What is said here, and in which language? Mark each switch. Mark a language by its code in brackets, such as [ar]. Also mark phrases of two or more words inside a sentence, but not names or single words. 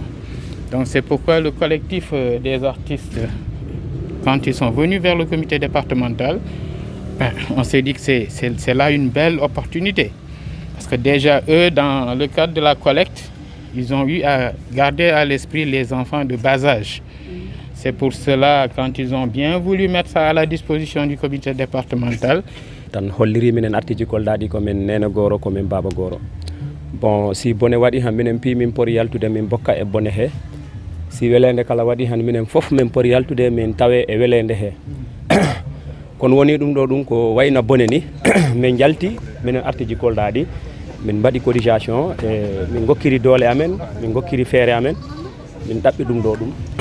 [fr] Donc c'est pourquoi le collectif des artistes, quand ils sont venus vers le comité départemental, on s'est dit que c'est là une belle opportunité. Parce que déjà, eux, dans le cadre de la collecte, ils ont eu à garder à l'esprit les enfants de bas âge. C'est pour cela, quand ils ont bien voulu mettre ça à la disposition du comité départemental, [ff] tan holliri minen artiji koldaɗi komin nene goro komin baba goro. Bon, si bone waɗi han minen pi min pori yaltude min bokka e bone he. Si welende kala waɗi han minen fof min pori yaltude min tawe e welende he. Kono woni ɗum ɗo ɗum ko wayna bone ni min jalti minen artiji koldaɗi min mbaɗi cotisation e min gokkiri doole amen, min gokkiri feere amen, min ɗaɓɓi ɗum ɗo ɗum.